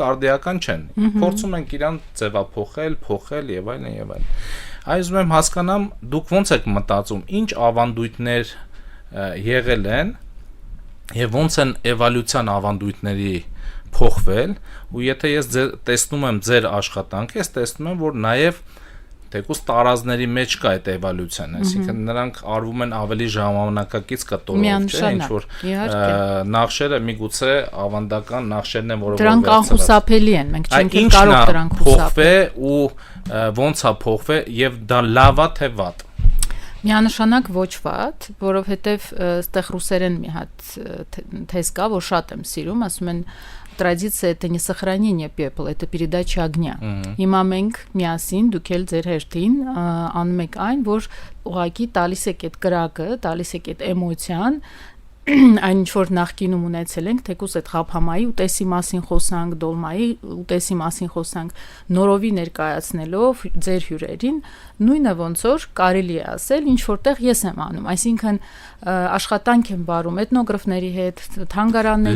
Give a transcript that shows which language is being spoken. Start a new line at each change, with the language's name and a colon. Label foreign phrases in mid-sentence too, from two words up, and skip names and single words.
Armenian: արդիական չեն։ Փորձում ենք իրան ձևափոխել եւ այլն եւ այլն։ Այս ուզում եմ հասկանամ, դուք ո՞նց եք մտածում, ինչ ավանդույթներ եղել են եւ ոնց են էվոլյուցիան ավանդույթների փոխվել, ու եթե ես տեսնում եմ ձեր աշխատանքը, ես տեսնում եմ, որ նաեւ թեկուզ տարազների մեջ կա այդ էվոլյուցիան, այսինքն նրանք արվում են ավելի ժամանակակից կտորով, չէ՞, ինչ որ նախշերը միգուցե ավանդական նախշերն են, որոնք դրանք անխուսափելի են, մենք չենք կարող դրանք խուսափել ու ոնց է փոխվել եւ դա լավ է թե վատ։ Միանշանակ ոչ վատ, որովհետև այստեղ ռուսերեն մի հատ թեզ կա, որ շատ եմ սիրում, ասում են
Russian: традиция это не сохранение пепла, это передача огня։
Armenian: Հիմա մենք միասին դուք էլ ձեր հերթին անում եք այն, որ ուղղակի տալիս եք այդ կրակը, տալիս եք այդ էմոցիան, այն ինչ որ նախկինում ունեցել ենք, թեկուզ այդ Ղափամայի ուտեսի մասին խոսանք, Դոլմայի ուտեսի մասին խոսանք, նորովի ներկայացնելով ձեր հյուրերին, նույնը ոնց որ կարելի է ասել, ինչ որտեղ ես եմ անում, այսինքն աշխատանք եմ վարում էթնոգրաֆների հետ, թանգարանների հետ։